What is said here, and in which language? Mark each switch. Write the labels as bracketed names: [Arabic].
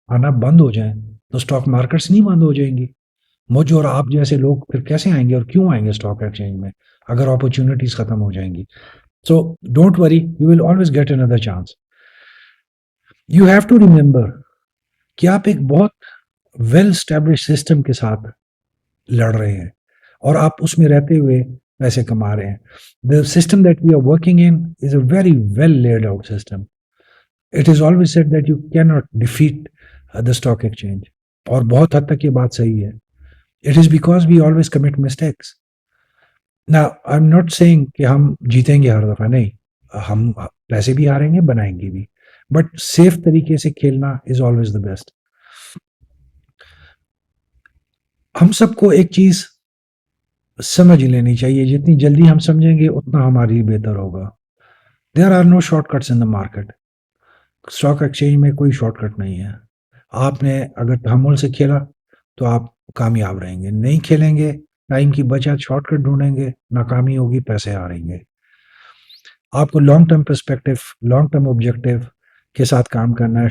[Urdu] آنا بند ہو جائیں تو اسٹاک مارکیٹس نہیں بند ہو جائیں گی. مجھ اور آپ جیسے لوگ پھر کیسے آئیں گے اور کیوں آئیں گے اسٹاک ایکسچینج میں اگر اپرچونیٹیز ختم ہو جائیں گی. [English] So don't worry, you will always get another chance. You have to remember [Urdu] کہ آپ ایک بہت ویل اسٹیبلش سسٹم کے ساتھ لڑ رہے ہیں اور آپ اس میں رہتے ہوئے پیسے کما رہے ہیں. [English] The system that we are working in is a very well laid out system. It is always said that you can not defeat the stock exchange, [Urdu] اور بہت حد تک یہ بات صحیح ہے. [English] It is because we always commit mistakes. نا I am not seeing [Urdu] کہ ہم جیتیں گے ہر دفعہ, نہیں, ہم پیسے بھی ہاریں گے, بنائیں گے بھی, [English] but safe [Urdu] طریقے سے کھیلنا [English] Is always the best. [Urdu] ہم سب کو ایک چیز سمجھ لینی چاہیے, جتنی جلدی ہم سمجھیں گے اتنا ہمارے لیے بہتر ہوگا. [English] There are no shortcuts in the market. [Urdu] Stock exchange میں کوئی شارٹ کٹ نہیں ہے. آپ نے اگر تحمل سے کھیلا تو آپ کامیاب رہیں گے, نہیں کھیلیں گے, ٹائم کی بچت, شارٹ کٹ ڈھونڈیں گے, ناکامی ہوگی, پیسے ہاریں گے. آپ کو long term perspective, long term objective کے ساتھ کام کرنا ہے.